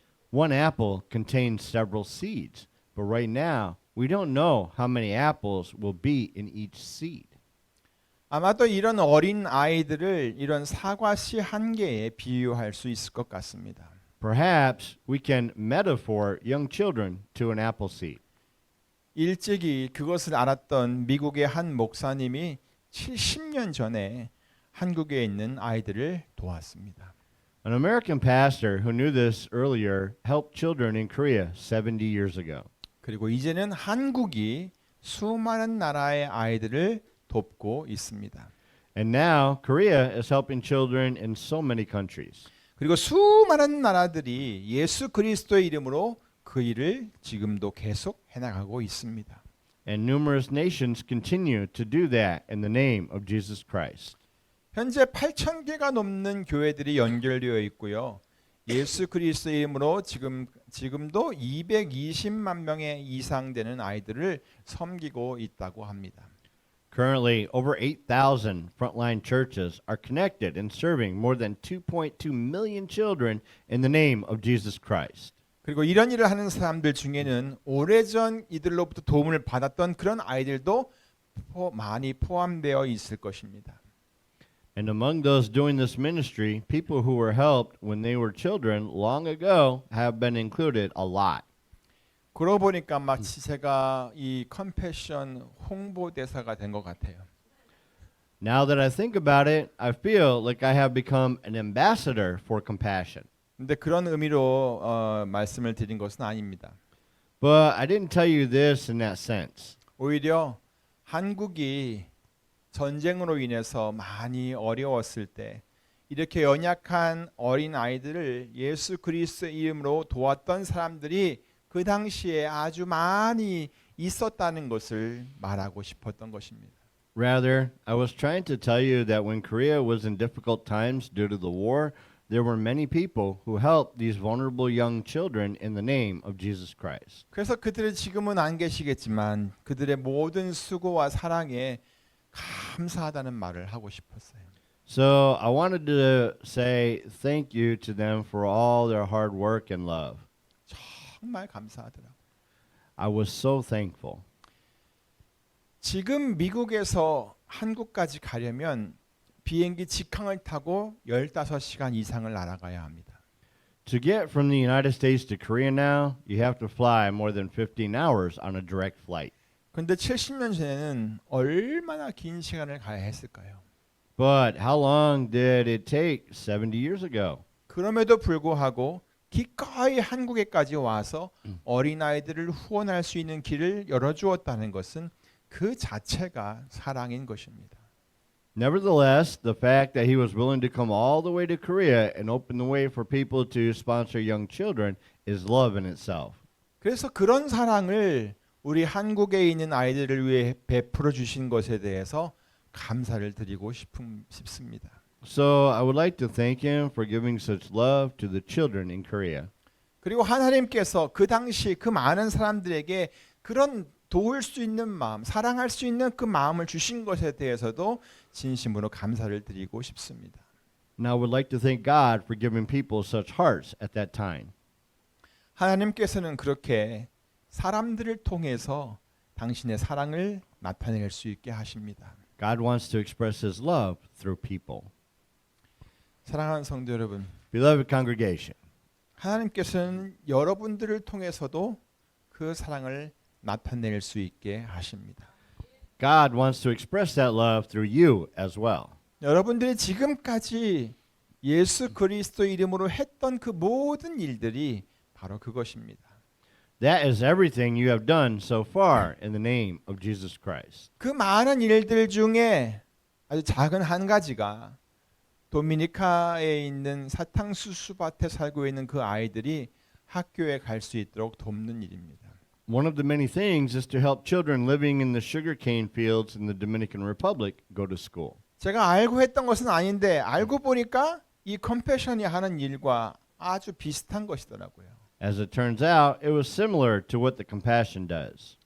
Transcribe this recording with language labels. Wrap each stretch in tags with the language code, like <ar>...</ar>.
<en>One apple contains several seeds, but right now we don't know how many apples will be in each seed.</en> <ko>아마도 이런 어린 아이들을 이런 사과 씨 한 개에 비유할 수 있을 것 같습니다.</ko> <en>Perhaps we can metaphor young children to an apple seed.</en> <ko>일찍이 그것을 알았던 미국의 한 목사님이 70년 전에 한국에 있는 아이들을 도왔습니다.</ko> <en>An American pastor who knew this earlier helped children in Korea 70 years ago.</en> <ko>그리고 이제는 한국이 수많은 나라의 아이들을 돕고 있습니다.</ko> <en>And now Korea is helping children in so many countries.</en> <ko>그리고 수많은 나라들이 예수 그리스도의 이름으로 그 일을 지금도 계속 해나가고 있습니다.</ko> <en>And numerous nations continue to do that in the name of Jesus Christ.</en> <ko>현재 8,000개가 넘는 교회들이 연결되어 있고요. 예수 그리스도의 이름으로 지금도 220만 명의 이상 되는 아이들을 섬기고 있다고 합니다.</ko> <en>Currently, over 8,000 frontline churches are connected and serving more than 2.2 million children in the name of Jesus Christ.</en> <ko>그리고 이런 일을 하는 사람들 중에는 오래전 이들로부터 도움을 받았던 그런 아이들도 많이 포함되어 있을 것입니다.</ko> <en>And among those doing this ministry, people who were helped when they were children long ago have been included a lot.</en> <ko>그러고 보니까 마치 제가 이 컴패션 홍보대사가 된 것 같아요.</ko> <en>Now that I think about it, I feel like I have become an ambassador for compassion.</en> <ko>근데 그런 의미로 말씀을 드린 것은 아닙니다.</ko> <en>But I didn't tell you this in that sense.</en> <ko>오히려 한국이 전쟁으로 인해서 많이 어려웠을 때 이렇게 연약한 어린 아이들을 예수 그리스도의 이름으로 도왔던 사람들이 그 당시에 아주 많이 있었다는 것을 말하고 싶었던 것입니다.</ko> <en>Rather, I was trying to tell you that when Korea was in difficult times due to the war, there were many people who helped these vulnerable young children in the name of Jesus Christ.</en> <ko>그래서 그들은 지금은 안 계시겠지만 그들의 모든 수고와 사랑에 감사하다는 말을 하고 싶었어요.</ko> <en>So I wanted to say thank you to them for all their hard work and love.</en> <ko>정말 감사하더라고요.</ko> <en>I was so thankful.</en> <ko>지금 미국에서 한국까지 가려면 비행기 직항을 타고 15시간 이상을 날아가야 합니다.</ko> <en>To get from the United States to Korea now, you have to fly more than 15 hours on a direct flight.</en> <ko>그런데 70년 전에는 얼마나 긴 시간을 가야 했을까요?</ko> <en>But how long did it take 70 years ago?</en> <ko>그럼에도 불구하고 기꺼이 한국에까지 와서 어린아이들을 후원할 수 있는 길을 열어주었다는 것은 그 자체가 사랑인 것입니다.</ko> <en>Nevertheless, the fact that he was willing to come all the way to Korea and open the way for people to sponsor young children is love in itself.</en> <ko>그래서 그런 사랑을 우리 한국에 있는 아이들을 위해 베풀어 주신 것에 대해서 감사를 드리고 싶습니다.</ko> <en>So I would like to thank him for giving such love to the children in Korea.</en> <ko>그리고 하나님께서 그 당시 그 많은 사람들에게 그런 도울 수 있는 마음, 사랑할 수 있는 그 마음을 주신 것에 대해서도 진심으로 감사를 드리고 싶습니다.</ko> <en>And I would like to thank God for giving people such hearts at that time.</en> <ko>하나님께서는 그렇게 사람들을 통해서 당신의 사랑을 나타낼 수 있게 하십니다.</ko> <en>God wants to express his love through people.</en> <ko>사랑하는 성도 여러분,</ko> <en>Beloved congregation,</en> <ko>하나님께서는 여러분들을 통해서도 그 사랑을 나타낼 수 있게 하십니다.</ko> <en>God wants to express that love through you as well.</en> <ko>여러분들이 지금까지 예수 그리스도 이름으로 했던 그 모든 일들이 바로 그것입니다.</ko> <en>That is everything you have done so far in the name of Jesus Christ.</en> <ko>그 많은 일들 중에 아주 작은 한 가지가 도미니카에 있는 사탕수수 밭에 살고 있는 그 아이들이 학교에 갈 수 있도록 돕는 일입니다.</ko> <en>One of the many things is to help children living in the sugarcane fields in the Dominican Republic go to school.</en> <ko>제가 알고 했던 것은 아닌데 알고 보니까 이 컴패션이 하는 일과 아주 비슷한 것이더라고요.</ko> <en>As it turns out, it was similar to what the compassion does.</en>